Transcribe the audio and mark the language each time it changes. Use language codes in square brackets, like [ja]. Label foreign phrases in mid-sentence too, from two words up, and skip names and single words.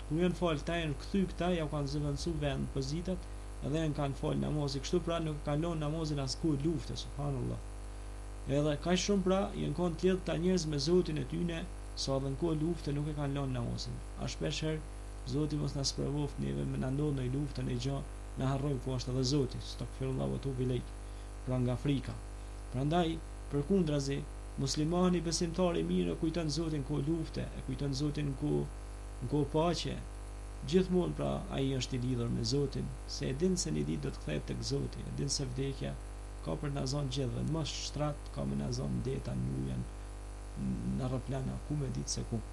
[sq] Kur janë fal ta janë kthy këta, ja kanë zëvendësu vend pozitat dhe janë kanë fal namazin kështu, pra nuk kanë lënë namazin as ku lufte, subhanallahu. Edhe kaq shumë pra janë kanë të lidhur ta njerëz me Zotin e tyne, sa edhe në kohë lufte nuk e kanë lënë namazin. A shpesh herë Zoti mos na sprovoft neve me na ndodh në luftë në gjë, na harrojmë ku është edhe Zoti, [ar] أستغفر الله وأتوب إليك. [sq] Pra nga frika. Prandaj përkundrazi muslimani besimtar i mirë kujton Zotin ku lufte, e kujton Zotin ku paqe. Gjithmonë pra ai është i lidhur me Zotin, se e din se një ditë do të kthehet tek Zoti, e din se vdekja ka për na zonë gjithë, në mos shtrat ka me na zonë deta në ujën, në aeroplana, ku me ditë se ku.